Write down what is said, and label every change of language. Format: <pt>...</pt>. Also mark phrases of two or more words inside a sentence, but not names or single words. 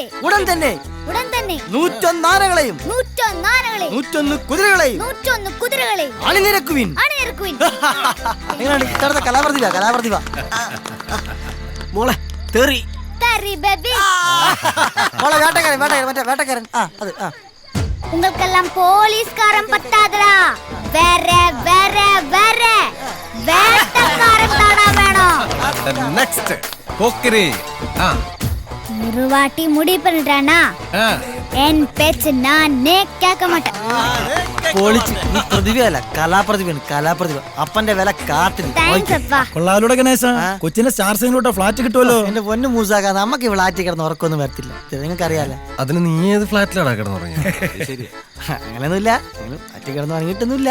<ml>ഉടൻ തന്നെ 101 ആനകളെയും 101 കുതിരകളെയും 101 കുതിരകളെയും അണിനിരക്കുവിൻ. അണിനിരക്കുവിൻ. എങ്ങനെയാണ് ഇത്തരത്തെ കലാപ്രതിഭ? മോളെ തെറി. തരി ബേബി. മോളെ വേട്ടക്കാരൻ. അത്</ml> <ta>உங்களுக்கெல்லாம் போலீஸ்காரன் பத்தாதடா. வேற வேட்டக்காரன் தானா வேணும்.</ta> <ml>നെക്സ്റ്റ് പോക്കിരി.</ml> <ta>ஒரு வாட்டி முடிவு பண்ணிட்டானா என் பேச்சு நானே கேட்க மாட்டேன்.</ta> <ml>പൊളിച്ച്. നീ പ്രതിഭയല്ല, കലാപ്രതിഭ. അപ്പന്റെ വില കാത്തിരി. താങ്ക്സ് അപ്പാ. കൊള്ളാലോടെ ഗണേശ, കൊച്ചിന്റെ സ്റ്റാർ സിംഗിലോട്ട് ഫ്ലാറ്റ് കിട്ടുമല്ലോ. എന്റെ പൊന്നു മൂസാക്ക, നമുക്ക് ഈ ഫ്ലാറ്റിൽ കിടന്ന് ഉറക്കൊന്നും വരത്തില്ല, നിങ്ങൾക്ക് അറിയാലോ. അതിന് നീ ഏത് ഫ്ലാറ്റിലാണ് കിടന്നുറങ്ങിയത്? അങ്ങനെയൊന്നുമില്ല, ഫ്ലാറ്റിൽ കിടന്ന് ഉറങ്ങിയിട്ടൊന്നുമില്ല.</ml>